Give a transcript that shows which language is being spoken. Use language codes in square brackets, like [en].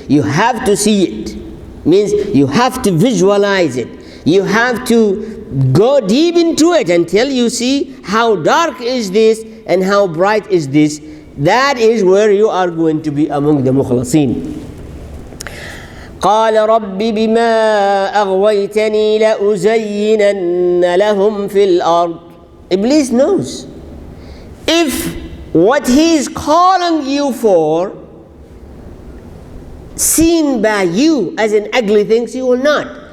[en] You have to see it. Means you have to visualize it. You have to go deep into it until you see how dark is this and how bright is this. That is where you are going to be among the mukhlasin. [ar] قال رب بما أغويتني لأزينن لهم في الأرض. [en] Iblis knows if what he is calling you for seen by you as an ugly thing, you will not.